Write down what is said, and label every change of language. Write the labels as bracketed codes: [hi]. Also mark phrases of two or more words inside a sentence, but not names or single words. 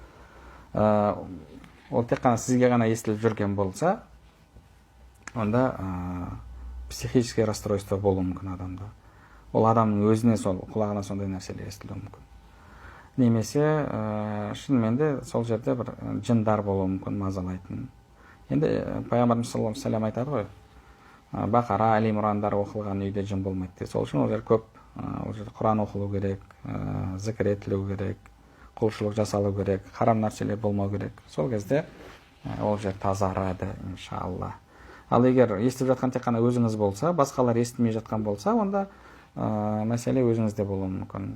[kk] Ол тек қана сізге ғана естіліп жүрген болса, онда [ru] психический расстройство [kk] болуы мүмкін адамда. Ол адамның өзіне сол құлағына сондай нәрселер естілуі мүмкін. Немесе шынымен де сол жерде бір жындар болуы мүмкін, мазалайтын. Енді пайғамбарымыз [ar] صلى الله عليه وسلم [kk] айтады ғой, Бақара, Әли Имрандар оқылған үйде жын болмайды. Сол үшін ол жер көп, ол жерде Құран оқылу керек, зікір етілу керек, құлшылық жасалу керек, харам нәрселер болмау керек. Сол кезде ол жер тазарады, иншалла. Ал егер естіп жатқан тек қана өзіңіз болса, басқалар естімей жатқан болса, онда мәселе өзіңізде болуы мүмкін.